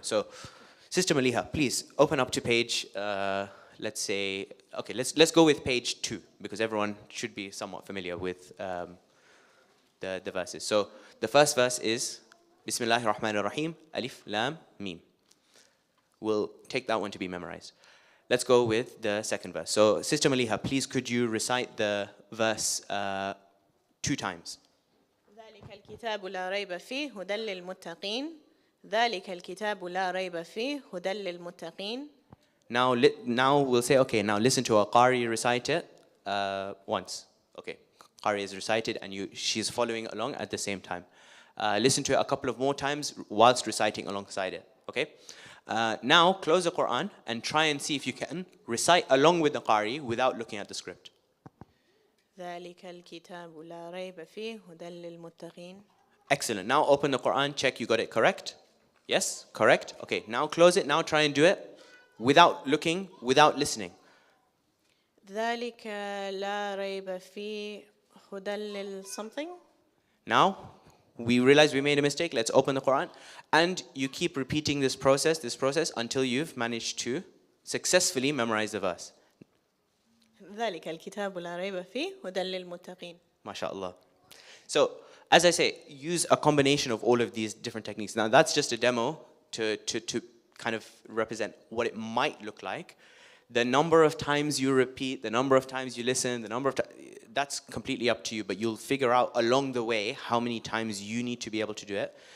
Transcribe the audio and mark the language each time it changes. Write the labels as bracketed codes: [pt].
[en] So Sister Maliha, please open up to page, let's say, okay, let's go with page 2, because everyone should be somewhat familiar with the verses. So the first verse is Bismillahir Rahmanir Rahim, Alif, Lam, Mim. We'll take that one to be memorized. Let's go with the second verse. So Sister Maliha, please could you recite the verse 2 times? [ar] ذلك الكتاب لا ريب فيه هدى للمتقين ذلك الكتاب لا ريب فيه هدى للمتقين. [en] Now we'll say, okay, now listen to a Qari recite it once. Okay, Qari is recited and she's following along at the same time. Listen to it a couple of more times whilst reciting alongside it, okay? Now close the Quran and try and see if you can recite along with the Qari without looking at the script. [ar] ذلك الكتاب لا ريب فيه هدى للمتقين. [en] Excellent. Now open the Quran, check you got it correct. Yes, correct. Okay, now close it. Now try and do it without looking, without listening. [ar] ذلك لا ريب فيه هدى لل [en] something. Now we realize we made a mistake. Let's open the Quran. And you keep repeating this process until you've managed to successfully memorize the verse. [ar] ذلك الكتاب لا ريب فيه هدى للمتقين. [en] MashaAllah. So, as I say, use a combination of all of these different techniques. Now, that's just a demo to kind of represent what it might look like. The number of times you repeat, the number of times you listen, the number of that's completely up to you, but you'll figure out along the way how many times you need to be able to do it.